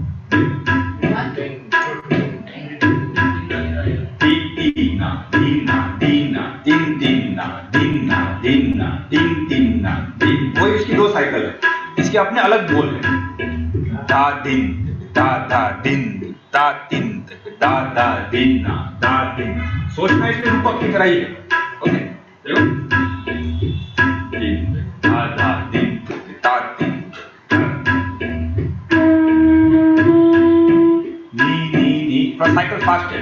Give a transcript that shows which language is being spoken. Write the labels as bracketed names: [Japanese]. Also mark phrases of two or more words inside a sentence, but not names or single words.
[Hindi] दीना दीना दीना दिन दीना दीना दीना दिन दीना दिन, वही इसकी दो साइकिल है। इसके अपने अलग बोल है। दा दिन दा दिन दा दिन दा दीना दा दिन। सोचना इसमें रूपक की तरह ही है। ओके देखो, दिन दा दिन दा दिन, नी नी नी, थोड़ा साइकिल फास्ट है।